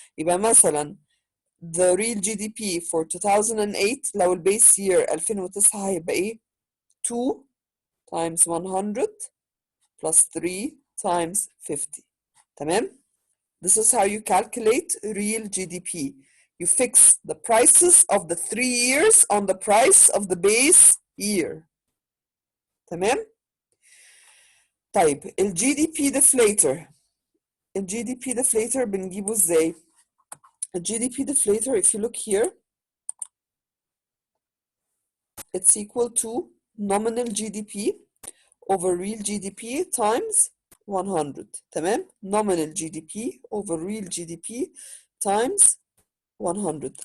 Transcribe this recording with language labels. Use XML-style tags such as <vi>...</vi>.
<ar>يبقى مثلا</ar> <en>the real GDP for 2008</en> <ar>لو</ar> <en>البيس يير 2009</en> <ar>هيبقى ايه؟</ar> <en>2 times 100 plus 3 times 50.</en> <ar>تمام؟</ar> <en>This is how you calculate real GDP. You fix the prices of the 3 years on the price of the base year.</en> <ar>تمام؟ طيب ال GDP deflator.</ar> <en>ال GDP deflator</en> <ar>بنجيبه ازاي؟</ar> <en>ال GDP deflator if you look here it's equal to nominal GDP over real GDP times 100.</en> <ar>تمام؟</ar> <en>nominal GDP over real GDP times 100.</en>